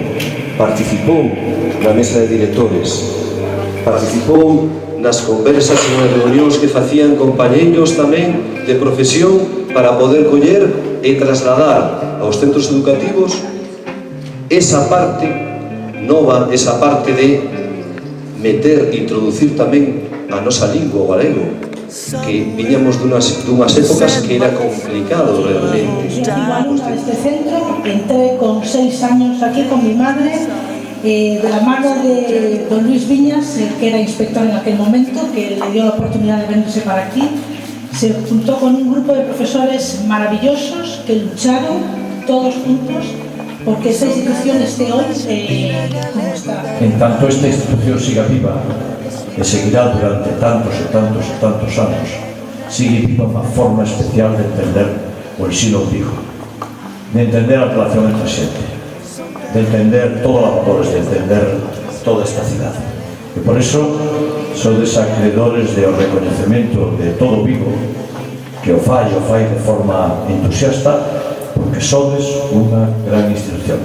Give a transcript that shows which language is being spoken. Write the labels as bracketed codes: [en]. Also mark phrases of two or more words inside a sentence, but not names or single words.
[gl] participou na mesa de directores, participou nas conversas e nas reunións que facían compañeiros tamén de profesión para poder coller e trasladar aos centros educativos esa parte nova, esa parte de meter, introducir tamén a nosa lingua, o galego, que viñamos dunhas épocas que era complicado realmente. [es] Soy alumna de este centro, entré con 6 años aquí con mi madre, de la mano de don Luis Viñas, que era inspector en aquel momento, que le dio la oportunidad de venirse para aquí. Se juntó con un grupo de profesores maravillosos que lucharon todos juntos porque esta institución esté hoy como está. [gl] En tanto esta institución siga viva e seguirá durante tantos anos, sigue viva unha forma especial de entender o ensino vivo, de entender a relación entre a xente, de entender todos os valores, de entender toda esta cidade. E por iso sodes acreedores do recoñecemento de todo Vigo, que o fai de forma entusiasta, porque sodes unha gran institución.